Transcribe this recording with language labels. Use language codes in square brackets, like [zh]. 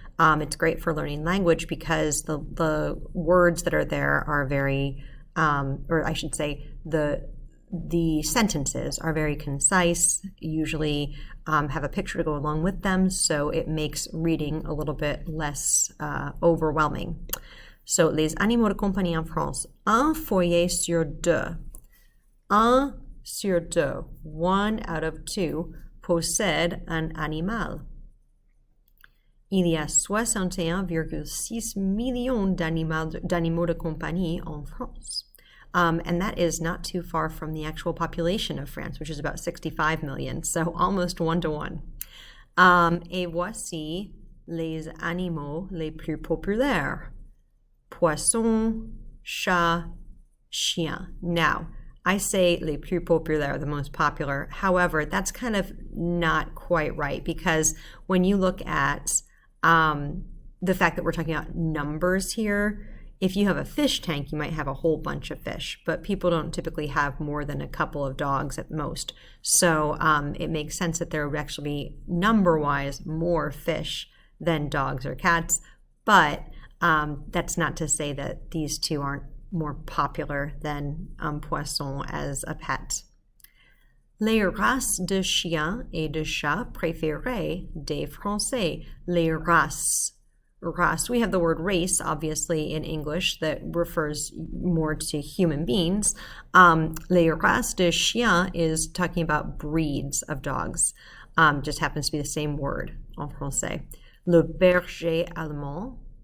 [en] It's great for learning language because the words that are there are very, or I should say, the sentences are very concise, usually have a picture to go along with them, so it makes reading a little bit less overwhelming. [fr] So, les animaux de compagnie en France. Un foyer sur deux. Un sur deux. [en] 1 out of 2 [fr] possède un animal. Il y a 61,6 millions d'animaux de compagnie en France. [en] And that is not too far from the actual population of France, which is about 65 million, so almost 1 to 1. [fr] Et voici les animaux les plus populaires. Poisson, chat, chien. [en] Now, I say [fr] les plus populaires, [en] the most popular. However, that's kind of not quite right because when you look at the fact that we're talking about numbers here, if you have a fish tank, you might have a whole bunch of fish, but people don't typically have more than a couple of dogs at most. So it makes sense that there would actually be number-wise more fish than dogs or cats, but that's not to say that these two aren't more popular than poisson as a pet. [fr] Les races de chiens et de chats préférées des Français. Les races. Race. [en] We have the word race, obviously, in English that refers more to human beings. [fr] Les races de chiens [en] is talking about breeds of dogs. Just happens to be the same word [fr] en français. Le berger allemand.